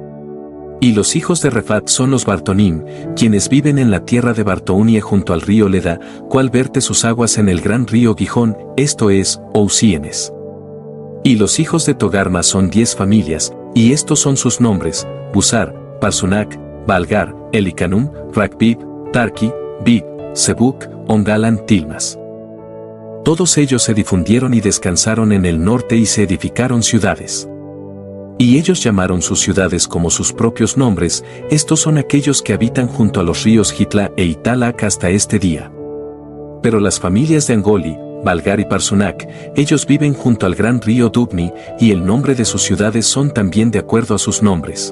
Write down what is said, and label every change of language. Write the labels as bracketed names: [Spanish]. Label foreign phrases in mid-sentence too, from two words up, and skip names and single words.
[Spanish] Y los hijos de Refat son los Bartonim, quienes viven en la tierra de Bartounie junto al río Leda, cual verte sus aguas en el gran río Gijón, esto es, Ousienes. Y los hijos de Togarma son 10 familias, y estos son sus nombres: Busar, Parsunac, Balgar, Elicanum, Rakbib, Tarki, Bib, Sebuk, Ongalan, Tilmas. Todos ellos se difundieron y descansaron en el norte y se edificaron ciudades. Y ellos llamaron sus ciudades como sus propios nombres. Estos son aquellos que habitan junto a los ríos Hitla e Italac hasta este día. Pero las familias de Angoli, Balgar y Parsunac, ellos viven junto al gran río Dubni, y el nombre de sus ciudades son también de acuerdo a sus nombres.